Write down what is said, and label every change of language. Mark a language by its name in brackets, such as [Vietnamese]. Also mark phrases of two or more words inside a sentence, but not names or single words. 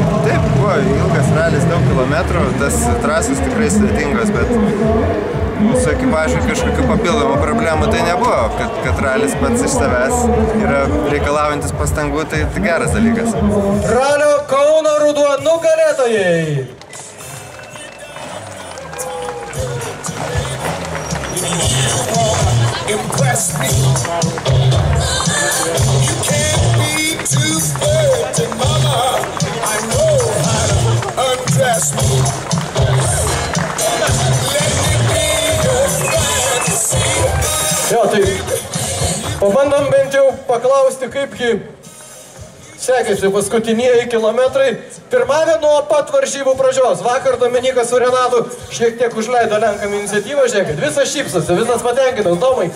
[Lithuanian] Taip, buvo ilgas ralis, daug kilometrų, tas trasos tikrai sudėtingos, bet su ekipažu kažkokių papildomų problemų tai nebuvo, kad ralis pats iš savęs yra reikalaujantis pastangų, tai geras dalykas. Ralio Kauno Ruduo nugalėtojai! [English] Impress me. You can't be too flirty, mama. I know how to undress me. Let me be your fantasy. [Lithuanian] Jo, tai pabandom bent jau paklausti, kaipgi sekėsi paskutinieji kilometrai. Pirmavę nuo pat varžybų pradžios. Vakar Dominikas su Renatu šiek tiek užleido Lenkam iniciatyvą, žiūrėkit, visas šypsosi, visas patenkintas, Domai.